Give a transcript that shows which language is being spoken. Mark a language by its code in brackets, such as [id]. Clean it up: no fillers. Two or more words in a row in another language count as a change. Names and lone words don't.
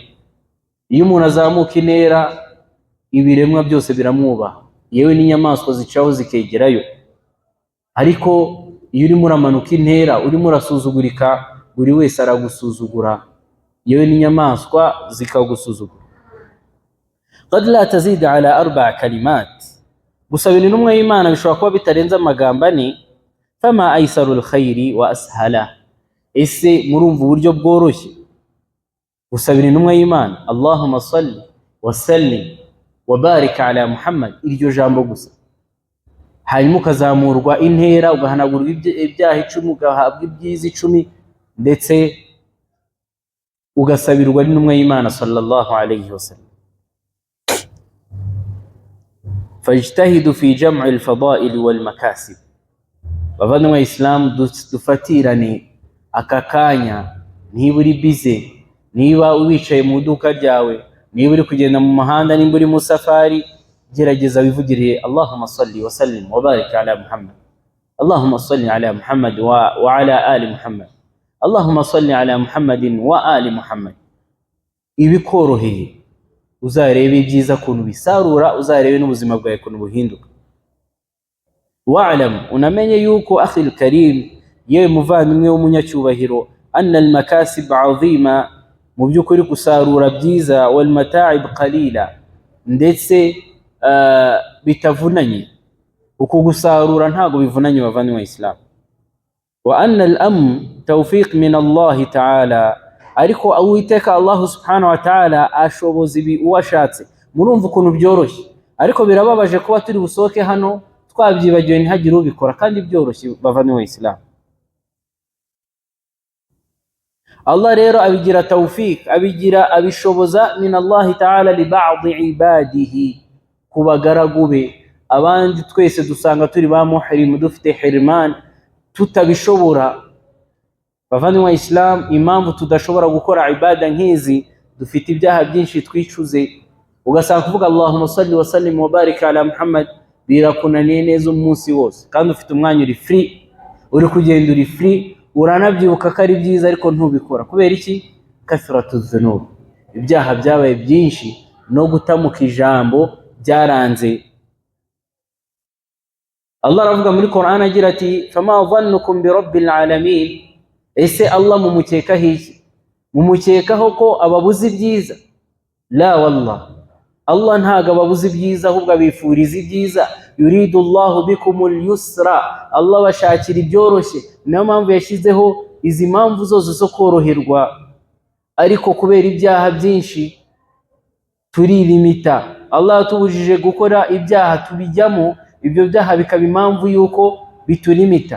[rw] Iyo umuntu azamuka intera, ibiremwa byose biramwubaha, yewe n'inyamaswa zicaho zikegerayo. Ariko iyo urimo uramanuka intera, urimo urasuzugurika, buri wese aragusuzugura, yewe n'inyamaswa zikagusuzugura. [ar] قد لا تزيد على 4 كلمات, [rw] gusabira intumwa y'Imana bishobora kuba bitarenze amagambo 4. [ar] فما أيسر الخير وأسهله, [rw] ese murumva uburyo bworoshye gusabira intumwa y'Imana? [ar] اللهم صل وسلم وبارك على محمد, [rw] iryo jambo gusa. hanyuma ukazamurwa intera, ugahanagurwa ibyaha 10, ugahabwa ibyiza 10, ndetse ugasabirwa n'intumwa y'Imana [ar] صلى الله عليه وسلم. فاجتهدوا في جمع الفضائل والمكاسب. [rw] Bavandimwe Islam, dufatirane aka kanya. Niba uri bize, niba wicaye mu duka ryawe, niba uri kugenda mu muhanda, niba uri mu safari, gerageza wivugire [ar] اللهم صل وسلم وبارك على محمد, اللهم صل على محمد وعلى آل محمد, اللهم صل على محمد وآل محمد. [rw] Ibikoroheye, uzarebe ibyiza kuntu bisarura, uzarebe n'ubuzima bwawe kuntu buhinduka. [ar] wa'lam, [rw] unamenye yuko [ar] أخي الكريم, [rw] yewe muvandimwe w'umunyacyubahiro, [ar] أن المكاسب عظيمة, [rw] mu by'ukuri gusarura byiza, [ar] والمتاعب قليلة, [rw] ndetse bitavunanye. uko gusarura ntago bivunanye bavandimwe Islam. [ar] وأن الأمن توفيق من الله تعالى, [rw] ariko Uwiteka Allah [ar] سبحانه وتعالى [rw] ashoboza ibi uwashatse. Murumva ukuntu byoroshye, ariko birababaje kuba turi busohoke hano twabyibagiwe ntihagire ubikora, kandi byoroshye bavandimwe Islam. Allah rero abigira tawfik, abishoboza [ar] من الله تعالى لبعض عباده, [rw] kubagaragu be. Abandi twese dusanga turi ba muhrim, dufite hirman, tutabishobora. Bavandimwe Islam, impamvu tudashobora gukora ibada nk'izi, dufite ibyaha byinshi twicuze. Ugasanga kuvuga [ar] اللهم صل وسلم وبارك على محمد [rw] birakunaniye neza umunsi wose, kandi ufite umwanya uri free, uri kugenda uri free, uranabyibuka ko ari byiza ariko ntubikora. Kubera iki? [ar] كثرة ذنوب, [rw] ibyaha byabaye byinshi no gutamuka ijambo byaranze. Allah aravuga muri Qur'an agira ati [ar] فما ظنكم برب العالمين, [rw] ese Allah mumukekaho iki? Mumukekaho ko ababuze ibyiza? [ar] لا والله, [rw] Allah ntago ababuze ibyiza, ahubwo abifuriza ibyiza. [ar] يريد الله بكم اليسر, [rw] Allah bashakira ibyoroshye. Niyo mpamvu yashyizeho izi mpamvu zose zo koroherwa, ariko kubera ibyaha byinshi turilimita. Allah atubujije gukora ibyaha tubijyamo, ibyo byaha bikaba impamvu yuko bitulimita.